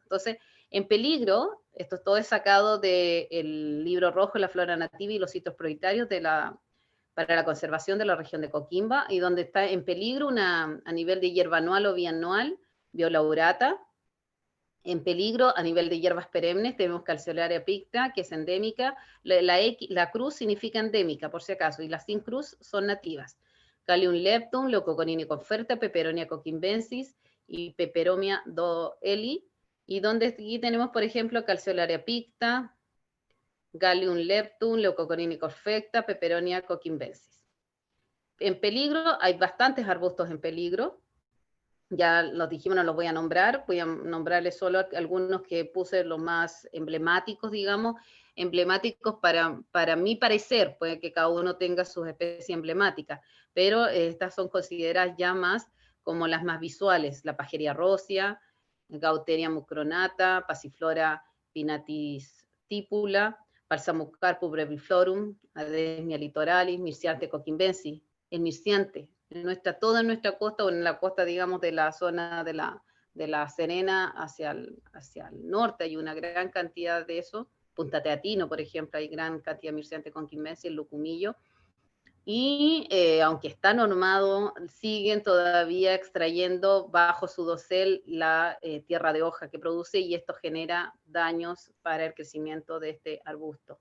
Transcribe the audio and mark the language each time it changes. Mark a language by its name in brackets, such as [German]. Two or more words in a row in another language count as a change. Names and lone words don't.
[Spanish] Entonces, en peligro, esto todo es sacado del libro rojo, la flora nativa y los sitios prioritarios para la conservación de la región de Coquimbo, y donde está en peligro a nivel de hierba anual o bianual, Violaurata. En peligro a nivel de hierbas perennes tenemos Calceolaria picta, que es endémica. La cruz significa endémica, por si acaso, y las sin cruz son nativas. Callium leptum, Leucoconina conferta, Peperonia coquimbensis y Peperomia doeli. Y donde aquí tenemos, por ejemplo, Calceolaria picta, Gallium leptum, Leucoconina confecta, Peperonia coquimbensis. En peligro, hay bastantes arbustos en peligro. Ya los dijimos, no los voy a nombrar, voy a nombrarles solo algunos que puse los más emblemáticos, digamos, emblemáticos para mi parecer, puede que cada uno tenga sus especies emblemáticas, pero estas son consideradas ya más como las más visuales, la pajeria rosia, Gauteria mucronata, Passiflora pinnatisstipula, Balsamocarpus breviflorum, Adesmia litoralis, Mirciante coquimbensis, el mirciante, toda nuestra costa, o en la costa, digamos, de la zona de la Serena hacia el norte, hay una gran cantidad de eso. Punta Teatino, por ejemplo, hay gran cantidad de mircea conquimbense, el lucumillo, y aunque está normado, siguen todavía extrayendo bajo su dosel la tierra de hoja que produce, y esto genera daños para el crecimiento de este arbusto.